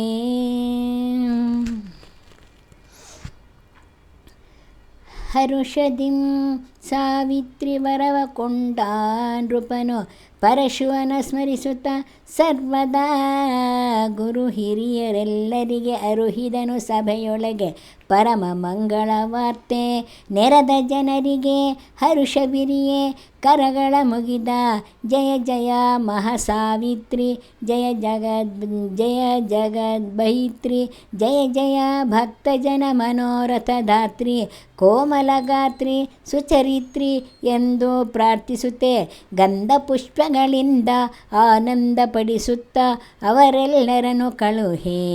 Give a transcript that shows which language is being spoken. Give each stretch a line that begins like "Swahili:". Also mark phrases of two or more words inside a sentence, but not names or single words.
Kannada: ಹರುಷದಿಂ ಸಾವಿತ್ರಿ ವರವ ಕೊಂಡ ನೃಪನು ಪರಶುವನ ಸ್ಮರಿಸುತ್ತ ಸರ್ವದಾ ಗುರು ಹಿರಿಯರೆಲ್ಲರಿಗೆ ಅರುಹಿದನು ಸಭೆಯೊಳಗೆ ಪರಮ ಮಂಗಳ ವಾರ್ತೆ. ನೆರೆದ ಜನರಿಗೆ ಹರುಷವಿರಿಯೇ ಕರಗಳ ಮುಗಿದ ಜಯ ಜಯ ಮಹಾಸಾವಿತ್ರಿ ಜಯ ಜಗದ್ಬಹಿತ್ರಿ ಜಯ ಜಯ ಭಕ್ತಜನ ಮನೋರಥದಾತ್ರಿ ಕೋಮಲಗಾತ್ರಿ ಸುಚರಿತ್ರಿ ಎಂದು ಪ್ರಾರ್ಥಿಸುತ್ತೆ ಗಂಧ ಪುಷ್ಪಗಳಿಂದ ಆನಂದಪಡಿಸುತ್ತ ಅವರೆಲ್ಲರನ್ನು ಕಳುಹೇ.